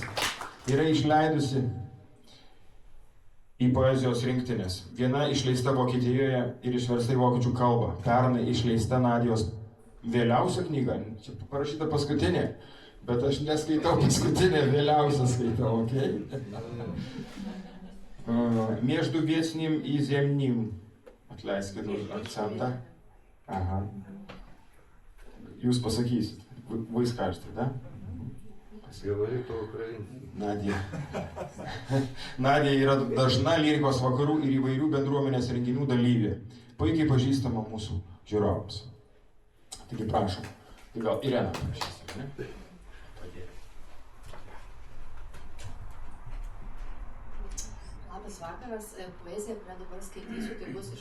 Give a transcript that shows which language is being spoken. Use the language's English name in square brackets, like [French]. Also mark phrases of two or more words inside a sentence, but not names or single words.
[Lithuanian] Yra išleidusi į poezijos rinktinės. Viena išleista Vokietijoje ir išversta į vokiečių kalbą. Pernai išleista Nadijos vėliausia knyga. Čia parašyta paskutinė, bet aš neskaitau paskutinę, vėliausią skaitau, okei? [Russian] Между вечным и земным. [Lithuanian] Atleiskit už akcentą. Aha. Jūs pasakysit. [Russian] Вы скажете, да? Говорит по-украински. [Lithuanian] Nadija. Nadija yra dažna lyrikos vakarų ir įvairių bendruomenės renginių dalyvė. Puikiai pažįstama mūsų žiūrovams. Taigi prašom. Tai gal Irena paprašys, ne? Labas vakaras, poezija, kurią dabar skaitysiu, tai bus